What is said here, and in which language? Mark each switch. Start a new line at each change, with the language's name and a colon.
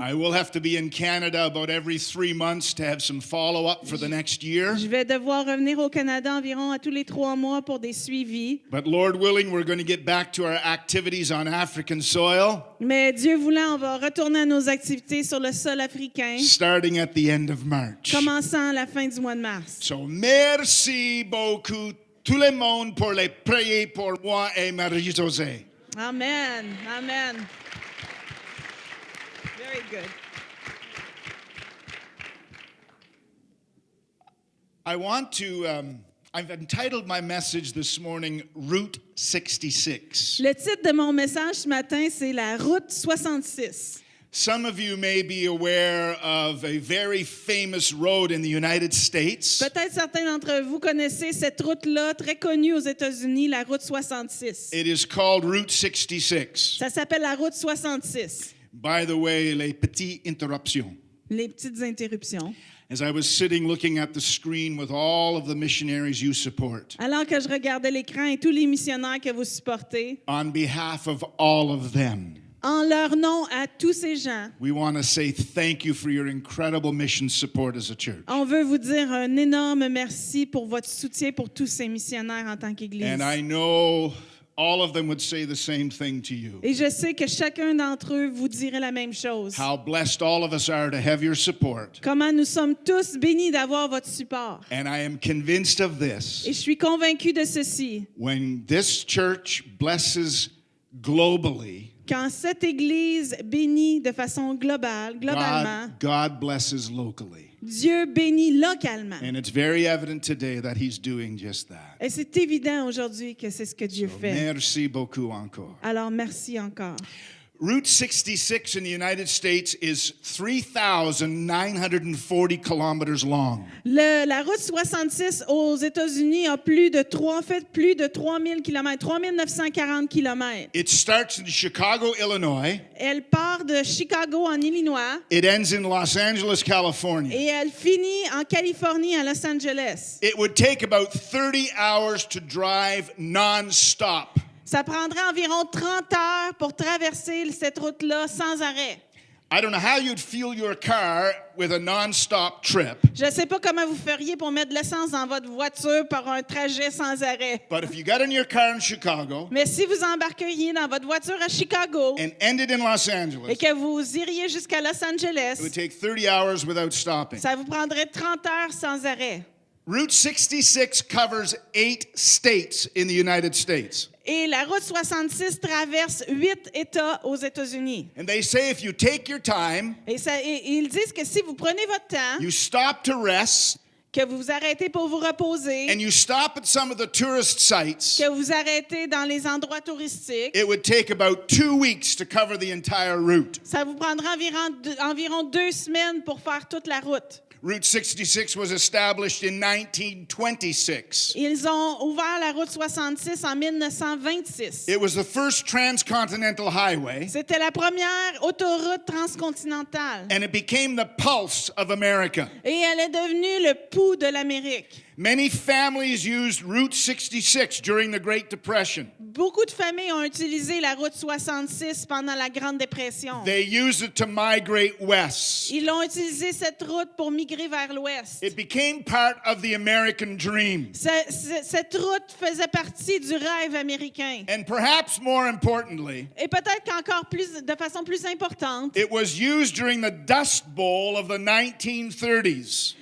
English: I will have to be in Canada about every 3 months to have some follow-up for the next year.
French: Je vais devoir revenir au Canada environ à tous les 3 mois pour des suivis.
English: But Lord willing, we're going to get back to our activities on African soil,
French: Mais Dieu voulant, on va retourner à nos activités sur le sol africain,
English: starting at the end of March.
French: commençant à la fin du mois de mars. So merci beaucoup tout le monde pour les prier pour moi et Marie-Josée. Amen. Amen.
English: Very good. I want to, I've entitled my message this morning, Route 66.
French: Le titre de mon message ce matin, c'est la route 66.
English: Some of you may be aware of a very famous road in the United States.
French: Peut-être certains d'entre vous connaissez cette route-là, très connue aux États-Unis, la route 66.
English: It is called Route 66.
French: Ça s'appelle la route 66.
English: By the way,
French: les petites interruptions. Les petites interruptions.
English: As I was sitting looking at the screen with all of the missionaries you support,
French: Alors que je regardais l'écran et tous les missionnaires que vous supportez,
English: on behalf of all of them,
French: en leur nom à tous ces gens,
English: we want to say thank you for your incredible mission support as a church.
French: on veut vous dire un énorme merci pour votre soutien pour tous ces missionnaires en tant qu'Église.
English: And I know all of them would say the same thing to you.
French: Et je sais que chacun d'entre eux vous dirait la même chose.
English: How blessed all of us are to have your support.
French: Comment nous sommes tous bénis d'avoir votre support.
English: And I am convinced of this.
French: Et je suis convaincue de ceci.
English: When this church blesses globally,
French: Quand cette Église bénit de façon globalement,
English: God blesses locally.
French: Dieu bénit localement.
English: And it's very evident today that he's doing just that.
French: Et c'est évident aujourd'hui que c'est ce que Dieu
English: So
French: fait. merci beaucoup encore. Alors merci encore.
English: Route 66 in the United States is 3,940 kilometers long.
French: La route 66 aux États-Unis a plus de 3000 km, 3940 km.
English: It starts in Chicago, Illinois.
French: Elle part de Chicago en Illinois
English: It ends in Los Angeles, California.
French: et elle finit en Californie, à Los Angeles.
English: It would take about 30 hours to drive non-stop.
French: Ça prendrait environ 30 heures pour traverser cette route-là sans arrêt.
English: I don't know how you'd fuel your car with a non-stop trip,
French: Je ne sais pas comment vous feriez pour mettre de l'essence dans votre voiture par un trajet sans arrêt.
English: but if you got in your car in Chicago
French: Mais si vous embarqueriez dans votre voiture à Chicago
English: and ended in Los
French: et
English: Angeles,
French: que vous iriez jusqu'à Los it would Angeles,
English: take 30 hours without stopping.
French: ça vous prendrait 30 heures sans arrêt.
English: Route 66 covers 8 states in the United States.
French: Et la route 66 traverse 8 États aux États-Unis.
English: And they say if you take your time,
French: Et ils disent que si vous prenez votre temps,
English: you stop to rest,
French: que vous vous arrêtez pour vous reposer,
English: and you stop at some of the tourist sites,
French: que vous arrêtez dans les endroits touristiques,
English: it would take about 2 weeks to cover the entire route.
French: ça vous prendra environ 2 semaines pour faire toute la route.
English: Route 66 was established in 1926.
French: Ils ont ouvert la route 66 en 1926.
English: It was the first transcontinental highway,
French: C'était la première autoroute transcontinentale.
English: and it became the pulse of America.
French: Et elle est devenue le pouls de l'Amérique.
English: Many families used Route 66 during the Great Depression.
French: Beaucoup de familles ont utilisé la route 66 pendant la Grande Dépression.
English: They used it to migrate west.
French: Ils ont utilisé cette route pour migrer vers l'ouest.
English: It became part of the American dream.
French: Cette route faisait partie du rêve américain.
English: And perhaps more importantly,
French: Et peut-être qu'encore plus, de façon plus importante,
English: it was used during the Dust Bowl of the 1930s.